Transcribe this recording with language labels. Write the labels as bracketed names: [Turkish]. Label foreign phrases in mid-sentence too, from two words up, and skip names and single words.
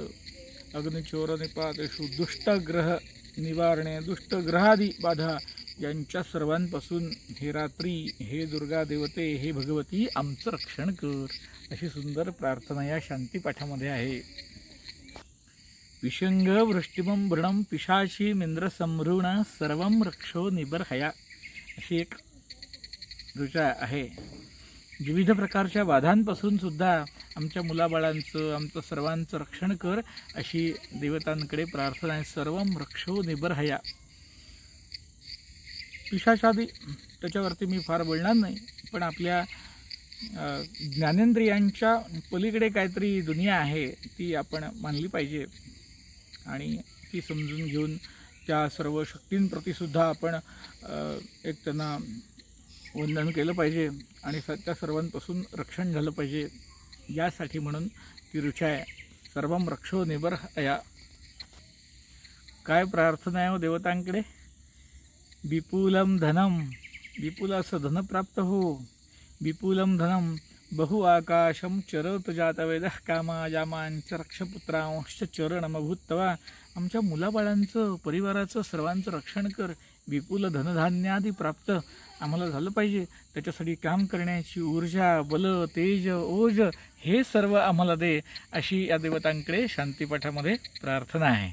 [Sanskrit] अग्निचोर निपातेषु दुष्टग्रह निवारणे [Marathi] दुष्टग्रहादी बाधा यांच्या सर्वांपासून हे रात्री हे दुर्गा देवते हे भगवती आमचं रक्षण कर. अशी सुंदर प्रार्थना या शांतीपाठामध्ये आहे. [Sanskrit] विशंग वृष्टिमं वृणं पिशाची मिंद्र संभृण सर्वं रक्षो निबर्हया. [Marathi] अशी एक ऋचा आहे. विविध प्रकारच्या बाधांपासून सुद्धा आमच्या मुलाबाळांचं आमचं सर्वांचं रक्षण कर अशी देवतांकडे प्रार्थना आहे. [Sanskrit] सर्वं रक्षो निबर्हया. [Marathi] पिशाचादी त्याच्यावरती मी फार बोलणार नाही पण आपल्या ज्ञानेंद्रियांच्या पलीकडे काहीतरी दुनिया आहे ती आपण मानली पाहिजे आणि ती समजून घेऊन त्या सर्व शक्तींप्रती सुद्धा आपण एक त्यांना वंदन केलं पाहिजे आणि त्या सर्वांपासून रक्षण झालं पाहिजे, यासाठी म्हणून ती ऋचा आहे. [Sanskrit] सर्वम रक्षो निबर्हया. [Marathi] काय प्रार्थना आहे हो देवतांकडे? [Sanskrit] विपुलम धनम, [Marathi] विपुल असं धन प्राप्त हो. [Sanskrit] विपुलम धनम बहु आकाशम चरत जातवेदः कामाजामांच रक्षपुत्रांश्च चरणमभूत्तवा. [Marathi] आमच्या मुलाबाळांचं, परिवाराचं, सर्वांचं रक्षण कर. विपुल धनधान्यादी प्राप्त आम्हाला झालं पाहिजे. त्याच्यासाठी काम करण्याची ऊर्जा, बल, तेज, ओज हे सर्व आम्हाला दे, अशी या देवतांकडे शांतीपाठामध्ये प्रार्थना आहे.